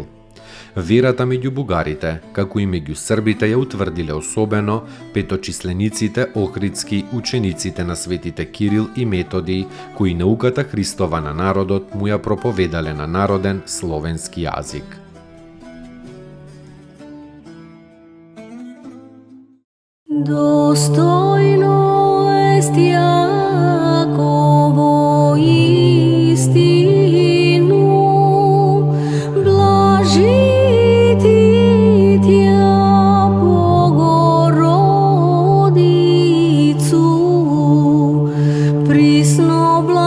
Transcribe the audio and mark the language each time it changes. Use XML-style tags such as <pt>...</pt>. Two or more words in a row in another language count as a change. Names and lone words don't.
<mk>Верата меѓу бугарите, како и меѓу србите ја утврдиле особено петочислениците охридски, учениците на светите Кирил и Методи, кои науката Христова на народот му ја проповедале на народен словенски јазик.</mk> <cu>Достойно ест Јаково истину, блажити тја Богородицу, присно</cu>